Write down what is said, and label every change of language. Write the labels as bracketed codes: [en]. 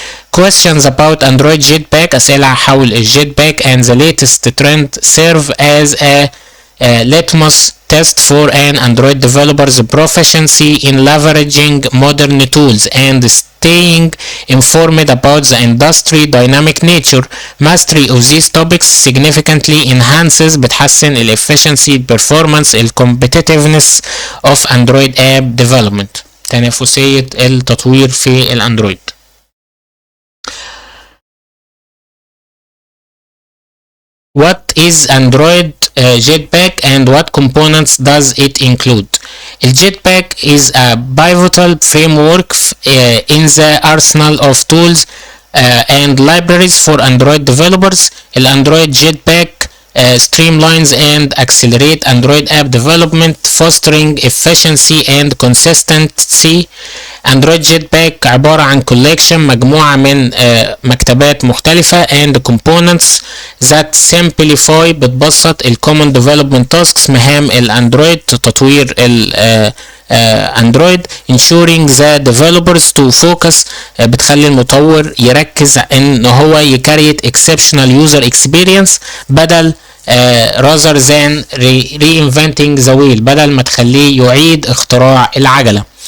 [en] Questions about Android Jetpack [ar] أسئلة حول الجيتباك [en] and the latest trend serve as a litmus test for an Android developer's proficiency in leveraging modern tools and staying informed about the industry dynamic nature. Mastery of these topics significantly enhances [ar] بتحسن [en] ال efficiency, performance, ال competitiveness of Android app development. [ar] تنافسية التطوير في الأندرويد. [en] What is Android Jetpack and what components does it include? Jetpack is a pivotal framework in the arsenal of tools and libraries for Android developers. Android Jetpack streamlines and accelerate Android app development, fostering efficiency and consistency. [ar] Android Jetpack عبارة عن collection مجموعة من مكتبات مختلفة [en] and components that simplify [ar] بتبسط ال [en] common development tasks [ar] مهام الاندرويد تطوير الاندرويد [en] ensuring the developers to focus [ar] بتخلي المطور يركز ان هو يكريت [en] exceptional user experience [ar] بدل [en] rather than reinventing the wheel [ar] بدل ما تخليه يعيد اختراع العجلة.